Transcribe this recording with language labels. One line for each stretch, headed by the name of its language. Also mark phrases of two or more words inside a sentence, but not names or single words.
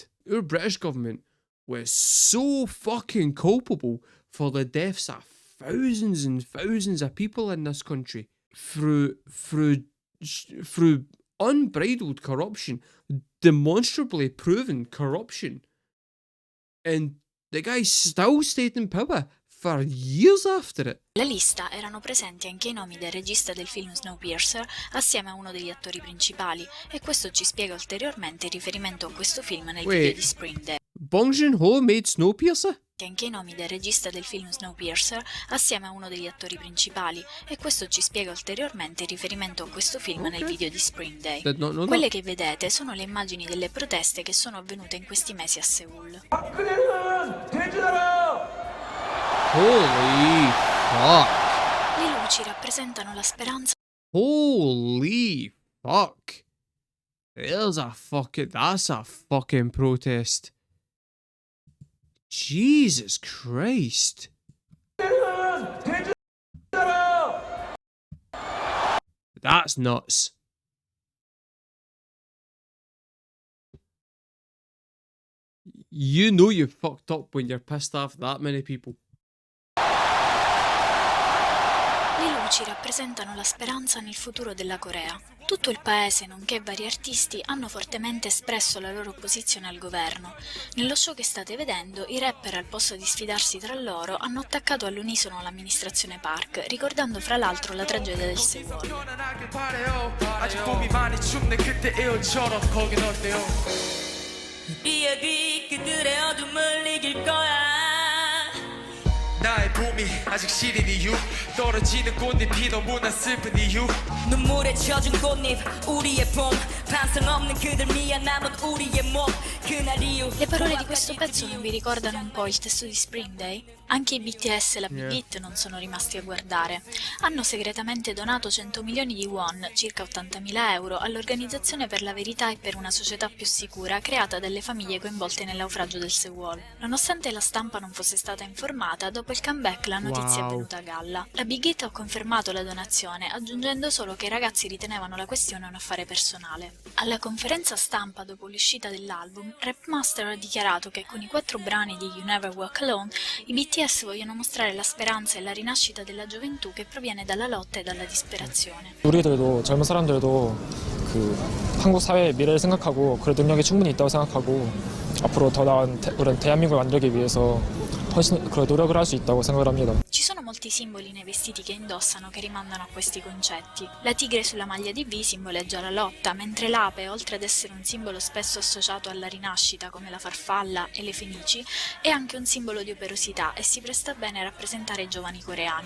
English: Our British government was so fucking culpable for the deaths of thousands and thousands of people in this country through unbridled corruption, demonstrably proven corruption, and the guy still stayed in power for years after it.
Italian: La lista erano presenti anche i nomi del regista del film Snowpiercer assieme a uno degli attori principali, e questo ci spiega ulteriormente il riferimento a questo film nel video di Spring Day.
English: Bong Joon-ho made Snowpiercer?
Italian: Anche i nomi del regista del film Snowpiercer assieme a uno degli attori principali, e questo ci spiega ulteriormente il riferimento a questo film nel video di Spring Day. Quelle che vedete sono le immagini delle proteste che sono avvenute in questi mesi a Seoul.
English: Holy fuck. Le luci rappresentano la speranza. Holy fuck. That's a fucking protest. Jesus Christ. That's nuts. You know you fucked up when you're pissed off that many people.
Italian: Le luci rappresentano la speranza nel futuro della Corea. Tutto il paese, nonché vari artisti, hanno fortemente espresso la loro opposizione al governo. Nello show che state vedendo, i rapper, al posto di sfidarsi tra loro, hanno attaccato all'unisono l'amministrazione Park, ricordando fra l'altro la tragedia del Sewol.
Korean: 나의 봄이 아직 시린 이유 떨어지는 꽃잎이 너무나 슬픈 이유 눈물에 젖은 꽃잎 우리의 봄 반성 없는 그들 미안 남은 우리의 몸 그날 이후
Italian: Le parole di questo pezzo non vi ricordano un po' il testo di Spring Day? Anche i BTS e la Big Hit non sono rimasti a guardare. Hanno segretamente donato 100 milioni di won, circa 80.000 euro, all'Organizzazione per la Verità e per una società più sicura creata dalle famiglie coinvolte nel naufragio del Sewol. Nonostante la stampa non fosse stata informata, dopo il comeback la notizia è venuta a galla. La Big Hit ha confermato la donazione, aggiungendo solo che i ragazzi ritenevano la questione un affare personale. Alla conferenza stampa dopo l'uscita dell'album, Rapmaster ha dichiarato che con i 4 brani di You Never Walk Alone, i BTS vogliono mostrare la speranza e la rinascita della gioventù che proviene dalla lotta e dalla disperazione.
Korean: 우리들도 젊은 사람들도 그 한국 사회의 미래를 생각하고 그럴 능력이 충분히 있다고 생각하고 앞으로 더 나은 우리 대한민국을 만들기 위해서 훨씬 그런 노력을 할 수 있다고 생각을 합니다.
Italian: Ci sono molti simboli nei vestiti che indossano che rimandano a questi concetti. La tigre sulla maglia di V simboleggia la lotta, mentre l'ape, oltre ad essere un simbolo spesso associato alla rinascita come la farfalla e le fenici, è anche un simbolo di operosità e si presta bene a rappresentare i giovani coreani.